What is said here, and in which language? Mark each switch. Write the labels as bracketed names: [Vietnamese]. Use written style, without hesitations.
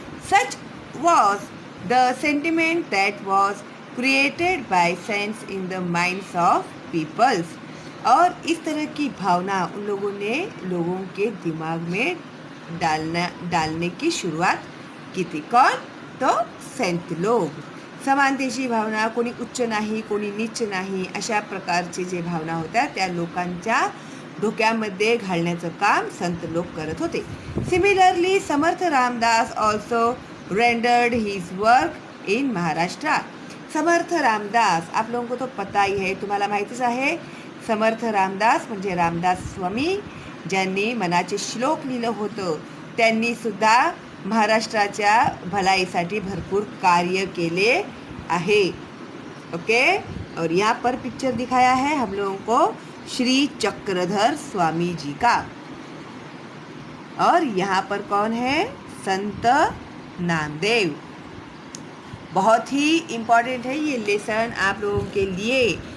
[English] Such was the sentiment that was created by sense in the minds of peoples. [Hindi] और इस तरह की भावना उन लोगों ने लोगों के दिमाग में डालने की शुरुआत की थी. कौन? तो संत लोग. [Marathi] समानतेची भावना, कोणी उच्च नाही कोणी नीच नाही, अशा प्रकारचे जे भावना होत्या त्या लोकांच्या डोक्यामध्ये घालण्याचं काम संत लोग करत होते. [English] Similarly Samarth Ramdas also rendered his work in Maharashtra. [Hindi] Samarth Ramdas आप लोगों को तो पता ही है, [Marathi] तुम्हाला माहितीच आहे. समर्थ रामदास म्हणजे रामदास स्वामी, ज्यांनी मनाचे श्लोक लिहिलं होतं, त्यांनी सुद्धा महाराष्ट्राच्या भलाईसाठी भरपूर कार्य केले आहे. ओके? [Hindi] और यहाँ पर पिक्चर दिखाया है हम लोगों को श्री चक्रधर स्वामी जी का. और यहाँ पर कौन है? संत नामदेव। बहुत ही इम्पॉर्टेंट है ये लेसन आप लोगों के लिए।